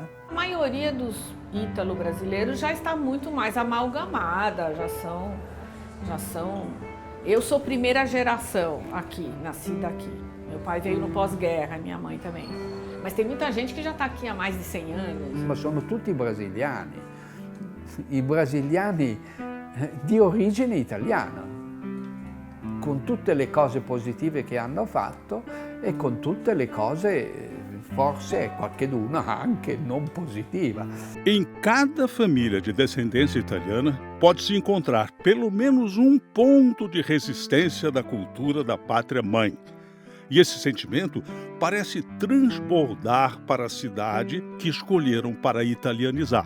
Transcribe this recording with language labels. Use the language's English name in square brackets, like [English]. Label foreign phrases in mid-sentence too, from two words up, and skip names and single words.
[Portuguese] A maioria dos ítalo-brasileiros já está muito mais amalgamada, já são... Eu sou primeira geração aqui, nasci daqui. Meu pai veio no pós-guerra, minha mãe também. Mas tem muita gente que já está aqui há mais de 100 anos. [Italian] Ma sono tutti brasiliani, i brasiliani di origine italiana, con tutte le cose positive che hanno fatto e con tutte le cose, forse qualcheduna anche non positiva. [Portuguese] Em cada família de descendência italiana pode-se encontrar pelo menos um ponto de resistência da cultura da pátria-mãe. E esse sentimento parece transbordar para a cidade que escolheram para italianizar.